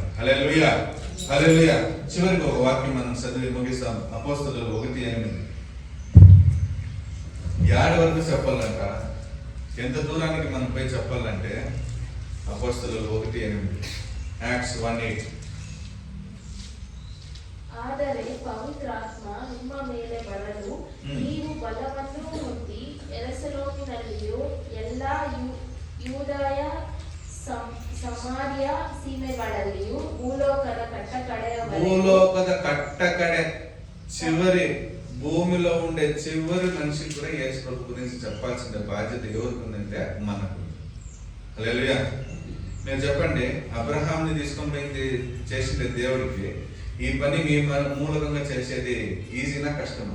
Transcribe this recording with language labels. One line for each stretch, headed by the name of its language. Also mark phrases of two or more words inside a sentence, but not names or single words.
Telugu: హల్లెలూయా. హల్లెలూయా. చివరికి ఒక వాక్యం మనం చదివి ముగిస్తాం. అపోస్తలులు 1:8. యాడ్ వరకు చెప్పాలంట. ఎంత దూరానికి మనం పోయి చెప్పాలంటే అపోస్తలులు 1:8, యాక్ట్స్ 1:8.
Kannada: ಆದರೆ ಪವಿತ್ರಾತ್ಮ ನಿಮ್ಮ ಮೇಲೆ ಬರಲು ನೀವು ಬಲವನ್ನು ಹೊಂದಿ ಯೆರೂಸಲೇಮಿನಲ್ಲಿಯೂ ಎಲ್ಲಾ ಯೂದಾಯ ಸಮಾರ್ಯ ಸೀಮೆಗಳಲ್ಲಿಯೂ ಭೂಲೋಕದ ಕಟ್ಟಕಡೆ
Telugu: చివరి భూమిలో ఉండే చివరి మనిషికి కూడా యేసు ప్రభు గురించి చెప్పాల్సిన బాధ్యత ఎవరికి ఉందంటే మనకు. హల్లెలూయా. మీరు చెప్పండి, అబ్రహాంని తీసుకొని పోయింది చేసింది దేవుడికి, ఈ పని మీ మూలకంగా చేసేది ఈజీనా కష్టమా?